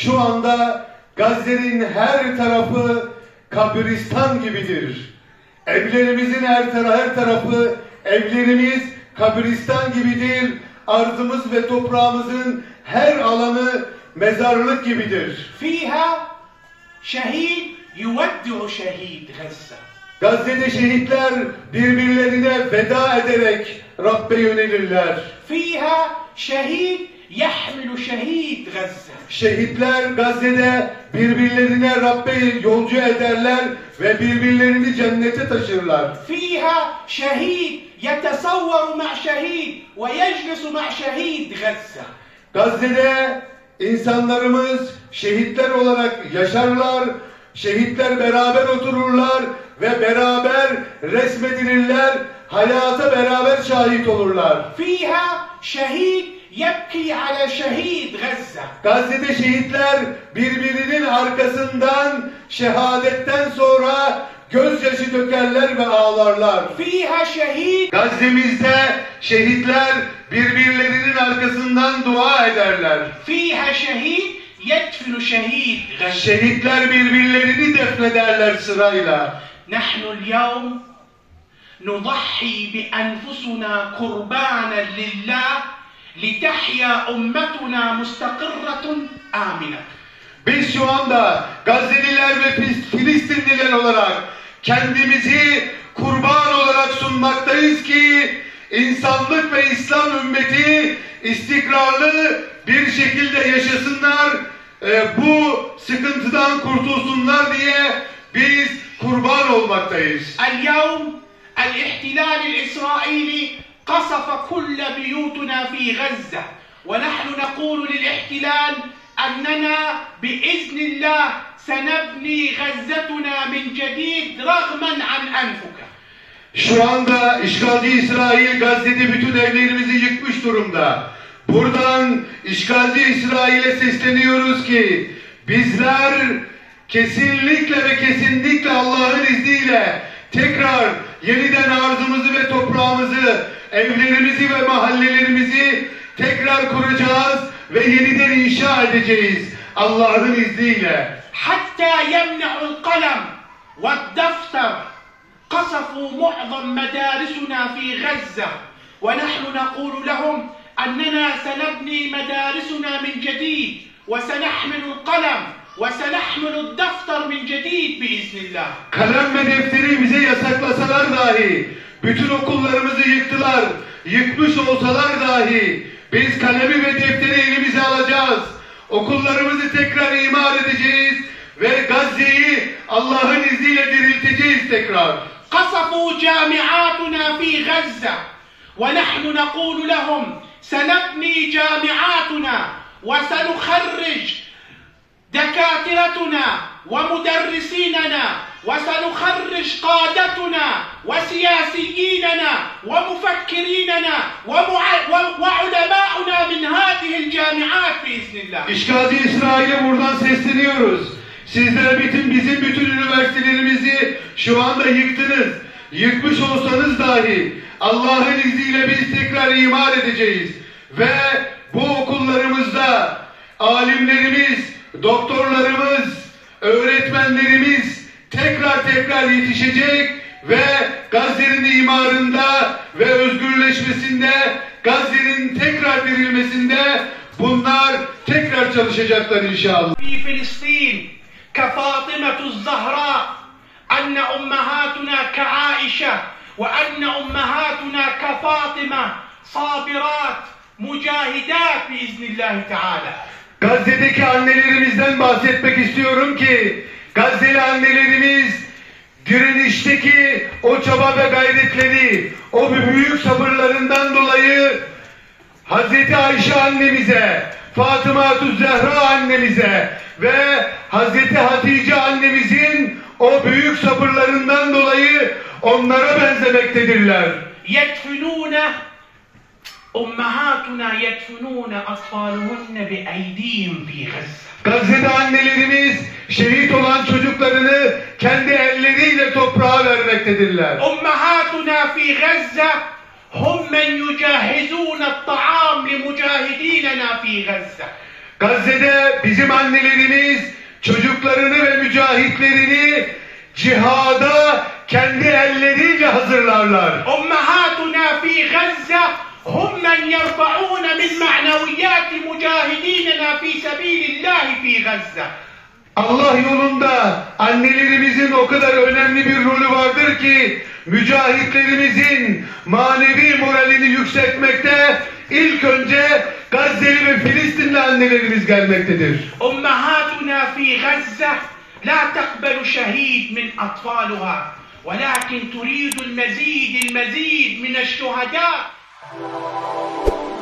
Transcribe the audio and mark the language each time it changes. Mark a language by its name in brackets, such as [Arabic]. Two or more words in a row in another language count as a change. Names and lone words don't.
[Turkish] Şu anda Gazze'nin her tarafı kabristan gibidir. Evlerimizin her tarafı evlerimiz kabristan gibidir. Arzımız ve toprağımızın her alanı mezarlık gibidir. [Arabic] فيها شهيد يودع شهيد غزة. [Turkish] Gazze'de şehitler birbirlerine veda ederek Rabbe yönelirler. [Arabic] فيها شهيد يحمل شهيد غزة. [Turkish] Şehitler Gazze'de birbirlerine Rabbe yolcu ederler ve birbirlerini cennete taşırlar. [Arabic] فيها شهيد يتصور مع شهيد ويجلس مع شهيد غزة. [Turkish] Gazze'de insanlarımız şehitler olarak yaşarlar, şehitler beraber otururlar ve beraber resmedilirler, hayata beraber şahit olurlar. [Arabic] فيها شهيد يبكي على شهيد غزة. [Turkish] Gazze'de şehitler birbirinin arkasından şehadetten sonra gözyaşı dökerler ve ağlarlar. [Arabic] فيها شهيد [Turkish] Gazze'mizde şehitler birbirlerinin arkasından dua ederler. [Arabic] فيها شهيد يدفن شهيد غزة. [Turkish] Şehitler birbirlerini defnederler sırayla. [Arabic] نحن اليوم نضحي بأنفسنا قربانا لله لتحيا أمتنا مستقرة آمنة. [Turkish] Biz şu anda Gazze'liler ve Filistinliler olarak kendimizi kurban olarak sunmaktayız ki insanlık ve İslam ümmeti istikrarlı bir şekilde yaşasınlar, bu sıkıntıdan kurtulsunlar diye biz kurban olmaktayız. [Arabic] اليوم الاحتلال الإسرائيلي قصف كل بيوتنا في غزة ونحن نقول للاحتلال أننا بإذن الله سنبني غزتنا من جديد رغما عن أنفك. [Turkish] Şu anda işgalci İsrail Gazze'de bütün evlerimizi yıkmış durumda. Buradan işgalci İsrail'e sesleniyoruz ki bizler kesinlikle ve kesinlikle Allah'ın izniyle tekrar yeniden arzımızı ve toprağımızı, evlerimizi ve mahallelerimizi tekrar kuracağız ve yeniden inşa edeceğiz Allah'ın izniyle. [Arabic] حتى يمنعوا القلم والدفتر. قصفوا معظم مدارسنا في غزة، ونحن نقول لهم أننا سنبني مدارسنا من جديد، وسنحمل القلم وسنحمل الدفتر من جديد بإذن الله. [Turkish] Kalem ve defteri bize yasaklasalar dahi, bütün okullarımızı yıktılar, yıkmış olsalar dahi, biz kalemi ve defteri elimize alacağız. Okullarımızı tekrar imar edeceğiz ve Gazze'yi Allah'ın izniyle dirilteceğiz tekrar. [Arabic] قصفوا جامعاتنا في غزة، ونحن نقول لهم سنبني جامعاتنا وسنخرج دكاترتنا ومدرسيننا وسنخرج قادتنا وسياسييننا ومفكريننا وعلماؤنا من هذه الجامعات بإذن الله. [Turkish] İşgalci İsrail'e buradan sesleniyoruz. Sizler bizim üniversitelerimizi şu anda yıktınız. Yıkmış olsanız dahi Allah'ın izniyle biz tekrar imar edeceğiz. Ve bu okullarımızda alimlerimiz, doktorlarımız, öğretmenlerimiz tekrar yetişecek ve Gazze'nin imarında ve özgürleşmesinde, Gazze'nin tekrar dirilmesinde bunlar tekrar çalışacaklar inşallah. [Arabic] في فلسطين كفاطمة الزهراء أن أمهاتنا كعائشة وأن أمهاتنا كفاطمة صابرات مجاهدات بإذن الله تعالى. [Turkish] Gazze'deki annelerimizden bahsetmek istiyorum ki Gazze'li annelerimiz direnişteki o çaba ve gayretleri, o büyük sabırlarından dolayı Hazreti Ayşe annemize, Fatıma-tü Zehra annemize ve Hazreti Hatice annemizin o büyük sabırlarından dolayı onlara benzemektedirler. [Arabic] يدفنون أمهاتنا يدفنون أطفالهن بأيديهم في غزة. [Turkish] Gazze'de annelerimiz şehit olan çocuklarını kendi elleriyle toprağa vermektedirler. [Arabic] أمهاتنا في غزة هم من يجهزون الطعام لمجاهديننا في غزة. [Turkish] Gazze'de bizim annelerimiz çocuklarını ve mücahitlerini cihada kendi elleriyle hazırlarlar. [Arabic] أمهاتنا في غزة هم من يرفعون من معنويات مجاهديننا في سبيل الله في غزة. [Turkish] Allah yolunda annelerimizin o kadar önemli bir rolü vardır ki mücahitlerimizin manevi moralini yükseltmekte ilk önce Gazze'li ve Filistinli annelerimiz gelmektedir. [Arabic] أمهاتنا في غزة لا تقبل شهيد من أطفالها ولكن تريد المزيد من الشهداء.